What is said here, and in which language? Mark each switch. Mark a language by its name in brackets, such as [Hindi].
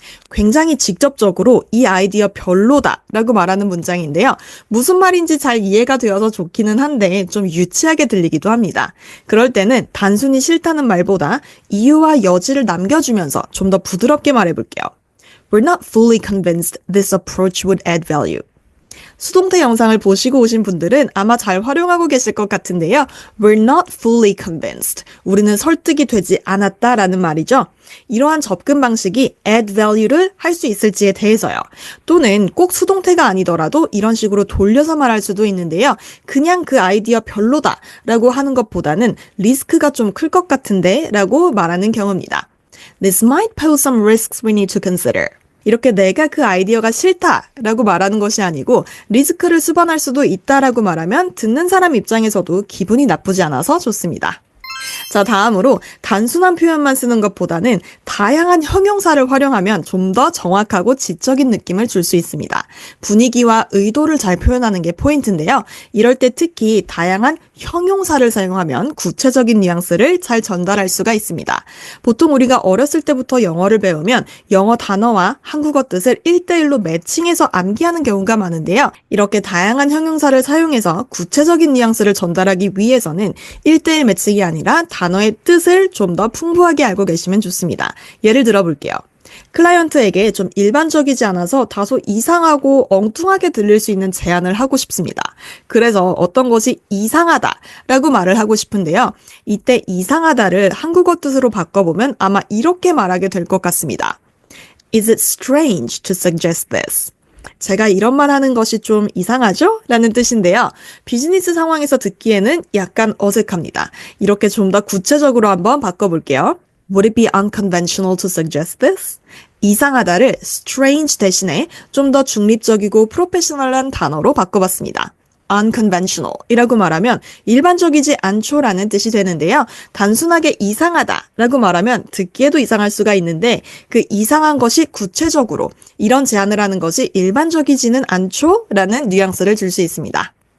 [Korean] 굉장히 직접적으로 이 아이디어 별로다 라고 말하는 문장인데요. 무슨 말인지 잘 이해가 되어서 좋기는 한데 좀 유치하게 들리기도 합니다. 그럴 때는 단순히 싫다는 말보다 이유와 여지를 남겨주면서 좀 더 부드럽게 말해볼게요. [English] We're not fully convinced this approach would add value. [Korean] 수동태 영상을 보시고 오신 분들은 아마 잘 활용하고 계실 것 같은데요. [English] We're not fully convinced. [Korean] 우리는 설득이 되지 않았다라는 말이죠. 이러한 접근 방식이 [English] add value [Korean] 를 할 수 있을지에 대해서요. 또는 꼭 수동태가 아니더라도 이런 식으로 돌려서 말할 수도 있는데요. 그냥 그 아이디어 별로다 라고 하는 것보다는 리스크가 좀 클 것 같은데 라고 말하는 경우입니다. [English] This might pose some risks we need to consider. [Korean] 이렇게 내가 그 아이디어가 싫다라고 말하는 것이 아니고 리스크를 수반할 수도 있다라고 말하면 듣는 사람 입장에서도 기분이 나쁘지 않아서 좋습니다. 자, 다음으로 단순한 표현만 쓰는 것보다는 다양한 형용사를 활용하면 좀 더 정확하고 지적인 느낌을 줄 수 있습니다. 분위기와 의도를 잘 표현하는 게 포인트인데요. 이럴 때 특히 다양한 형용사를 사용하면 구체적인 뉘앙스를 잘 전달할 수가 있습니다. 보통 우리가 어렸을 때부터 영어를 배우면 영어 단어와 한국어 뜻을 1대1로 매칭해서 암기하는 경우가 많은데요. 이렇게 다양한 형용사를 사용해서 구체적인 뉘앙스를 전달하기 위해서는 1대1 매칭이 아니라 단어의 뜻을 좀 더 풍부하게 알고 계시면 좋습니다. 예를 들어 볼게요. 클라이언트에게 좀 일반적이지 않아서 다소 이상하고 엉뚱하게 들릴 수 있는 제안을 하고 싶습니다. 그래서 어떤 것이 이상하다라고 말을 하고 싶은데요. 이때 이상하다를 한국어 뜻으로 바꿔보면 아마 이렇게 말하게 될 것 같습니다. [English] Is it strange to suggest this? [Korean] 제가 이런 말 하는 것이 좀 이상하죠? 라는 뜻인데요. 비즈니스 상황에서 듣기에는 약간 어색합니다. 이렇게 좀 더 구체적으로 한번 바꿔볼게요. [English] Would it be unconventional to suggest this? [Korean] 이상하다를 strange 대신에 좀 더 중립적이고 프로페셔널한 단어로 바꿔봤습니다. unconventional 이라고 말하면 일반적이지 않죠라는 뜻이 되는데요. 단순하게 이상하다라고 말하면 듣기에도 이상할 수가 있는데 그 이상한 것이 구체적으로 이런 제안을 하는 것이 일반적이지는 않죠라는 뉘앙스를 줄 수 있습니다.